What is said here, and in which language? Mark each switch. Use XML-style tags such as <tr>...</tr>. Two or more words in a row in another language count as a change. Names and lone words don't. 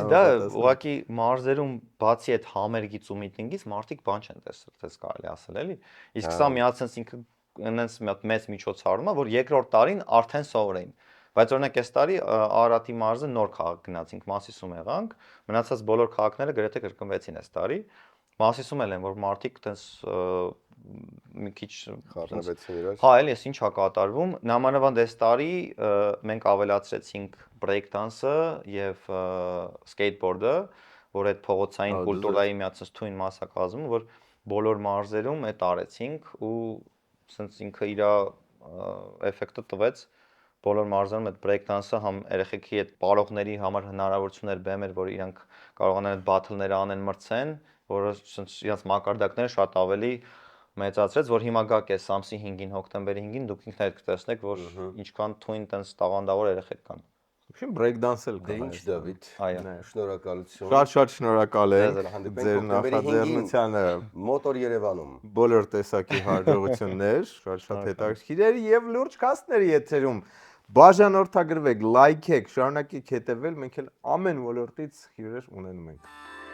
<hy>Բացի դա, ուղղակի մարզերում բացի այդ համերգից ու միտինգից մարդիկ բան չեն տեսել, դες կարելի ասել, էլի։ Իսկ սա միացած ինքը այնպես մի հատ մեծ միջոցառում է, որ երկրորդ տարին արդեն սովորեին։ Բայց օրինակ այս տարի Արարատի մարզը նոր քաղաք գնացինք, Մասիսում եղանք, մնացած բոլոր քաղաքները գրեթե կրկնվեցին այս տարի։ Մասիսում էլ են, որ մարդիկ տես մի քիչ խառնվեցին իրար։ Հա, էլի էս ինչ է կատարվում։ Նամանավանդ այս տարի մենք ավելացրեցինք</hy> <en>break dance-ը</en> <hy>եւ skateboard-ը, որ այդ փողոցային կուլտուրայի միացած թույն մաս է կազմում, որ բոլոր մարզերում այդ արեցինք ու ասենց ինքը իր էֆեկտը տվեց բոլոր մարզերում այդ</hy> <en>break dance-ը</en> <hy>համ երեխեքի այդ պարողների համար հնարավորություններ բեմեր, որ իրանք կարողանան այդ battle-ները անեն մրցեն, որը իրենց մակարդակները շատ ավելի մեծացրեց, որ հիմա գա կես ամսի 5-ին, հոկտեմբերի 5-ին դուք ինքներդ կտեսնեք, որ ինչքան թույն տենց տաղանդավոր երեխեք կան։ Ուրեմն</hy> <en>break dance-ել</en> <hy>կա։ Դե ինչ Դավիթ։ Այո։ Շնորհակալություն։ Շատ շնորհակալ եմ Ձեր նախաձեռնությանը։ Մոտոր Երևանում։ Բոլոր տեսակի հաջողություններ, շատ հետաքրքիր էր եւ լուրջ կասների եթերում։ Բաժանորդագրվեք, լայքեք, շարունակեք հետեւել, մենք էլ ամեն ոլորտից հյուրեր ունենում ենք։</hy>